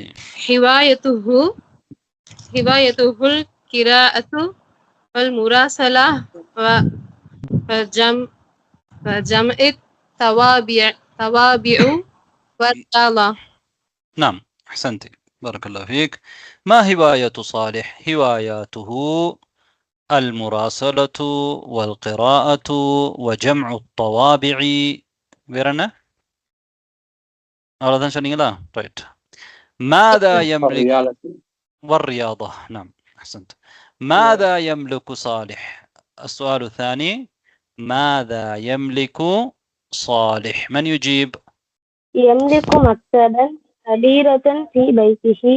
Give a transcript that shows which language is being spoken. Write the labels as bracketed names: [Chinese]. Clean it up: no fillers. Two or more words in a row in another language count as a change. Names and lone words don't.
[Arabic] هوايته القراءة والمراسلة جمع التوابع والرياضة. نعم أحسنت بارك الله فيك. ما هواية صالح؟ هواياته المراسلة والقراءة وجمع الطوابع. [Tamil] வேறென்ன அவ்வளவுதான் சொன்னீங்களா? ரைட். [Arabic] ماذا يملك والرياضة. نعم أحسنت. ماذا يملك صالح؟ السؤال الثاني ماذا يملك صالح؟ من يجيب؟ يملك مكتبا كبيرة في بيته.